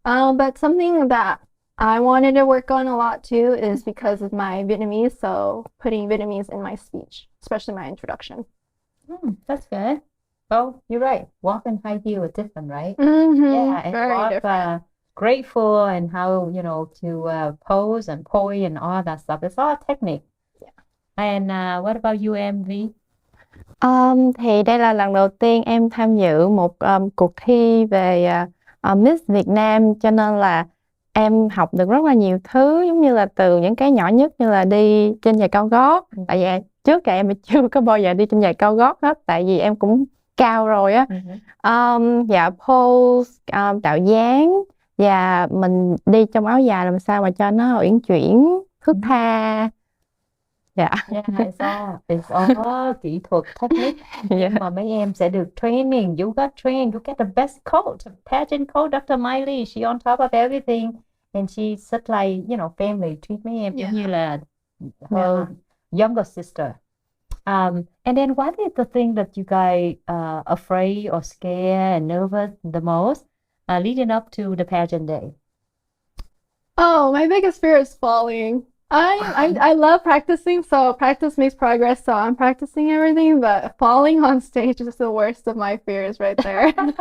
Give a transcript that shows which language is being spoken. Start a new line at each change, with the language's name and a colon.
English: But something that I wanted to work on a lot too is because of my Vietnamese, so putting Vietnamese in my speech, especially my introduction. That's good. Well, you're right. Walk and high heel is different, right? Yeah, and very walk different. grateful and how, to pose and poise and all that stuff. It's all technique. Yeah. And what about you, MV?
Vietnamese: Thì đây là lần đầu tiên em tham dự một cuộc thi về Miss Việt Nam, cho nên là em học được rất là nhiều thứ, giống như là từ những cái nhỏ nhất như là đi trên giày cao gót. Tại vì trước em chưa có bao giờ đi trên giày cao gót hết, tại vì em cũng cao rồi á. Dạ, pose, tạo dáng, và mình đi trong áo dài làm sao mà cho nó uyển chuyển, thướt tha. Dạ.
English: Yeah, it's all
Vietnamese: kỹ thuật
English: technique.
Vietnamese: Mà mấy em sẽ được training.
English: You got trained. You get the best coach, pageant coach, Dr. Miley. She on top of everything, and she's such like family.
Vietnamese: Treat mấy em giống như là
English: her younger sister. And then what is the thing that you guys afraid or scared and nervous the most leading up to the pageant day? Oh, my biggest fear is falling. I love practicing, so practice makes progress, so I'm practicing everything, but falling on stage is the worst of my fears right there.